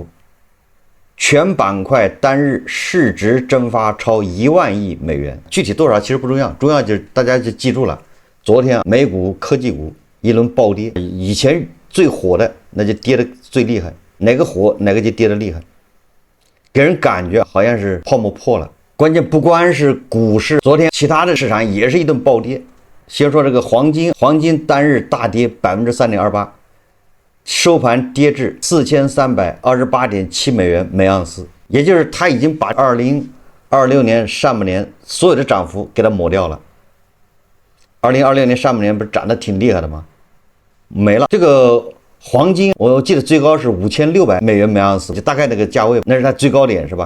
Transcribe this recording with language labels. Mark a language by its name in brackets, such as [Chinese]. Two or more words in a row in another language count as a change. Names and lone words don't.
[Chinese] 全板塊單日市值蒸發超1萬億美元，具體多少其實不重要，重要就是大家就記住了，昨天美股科技股一輪暴跌，以前最火的那就跌得最厲害，哪個火哪個就跌得厲害，給人感覺好像是泡沫破了。關鍵不光是股市，昨天其他的市場也是一頓暴跌。先說這個黃金單日大跌3.28%。收盤跌至4328.7 美元每盎司，也就是它已經把2026年上半年所有的漲幅給它抹掉了。2026年上半年不是漲得挺厲害的嗎？沒了。這個黃金我記得最高是5600美元每盎司，就大概那個價位，那是它最高點是吧？